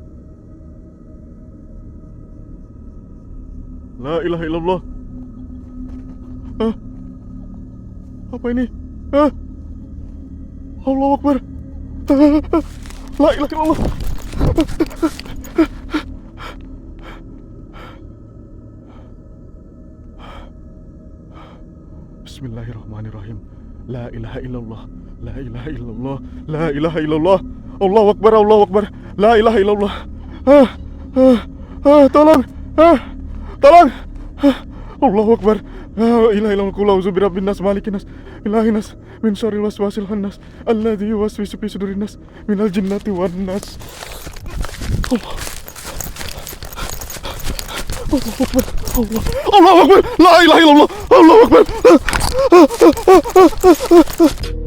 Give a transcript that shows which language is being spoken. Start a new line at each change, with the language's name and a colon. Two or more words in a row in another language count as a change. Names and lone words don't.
Arabic: لا إله إلا الله.
Indonesian: Apa ini?
Arabic: الله أكبر. لا إله إلا الله. بسم الله الرحمن الرحيم. لا إله إلا الله. لا إله إلا الله. لا إله إلا الله. الله أكبر. الله أكبر. لا إله إلا الله. Tolong. Tolong. الله أكبر. لا إله إلا الله. قل أعوذ برب الناس، ملك الناس، إله الناس، من شر الوسواس الخناس، الذي يوسوس في صدور الناس، من الجنة والناس. Allah. الله أكبر. الله أكبر. لا إله إلا الله. الله أكبر.